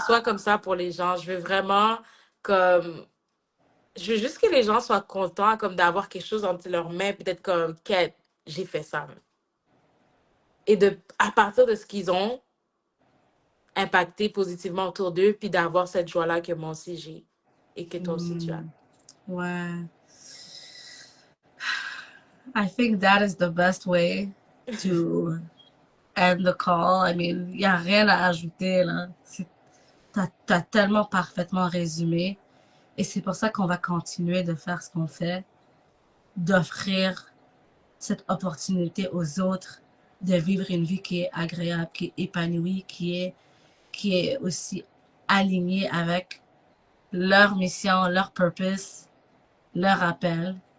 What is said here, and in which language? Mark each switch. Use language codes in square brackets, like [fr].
[fr] soit comme ça pour les gens. Je veux vraiment comme je veux juste que les gens soient contents comme d'avoir quelque chose entre leurs mains, peut-être comme quête, j'ai fait ça. Et de à partir de ce qu'ils ont impacté positivement autour d'eux, puis d'avoir cette joie-là que moi aussi j'ai et que toi aussi tu as. Mm, ouais. [en] I think that is the best way to end the call. I mean, [fr] il n'y a rien à ajouter, là. T'as tellement parfaitement résumé. Et c'est pour ça qu'on va continuer de faire ce qu'on fait, d'offrir cette opportunité aux autres de vivre une vie qui est agréable, qui est épanouie, qui est aussi alignée avec leur mission, leur purpose, leur appel.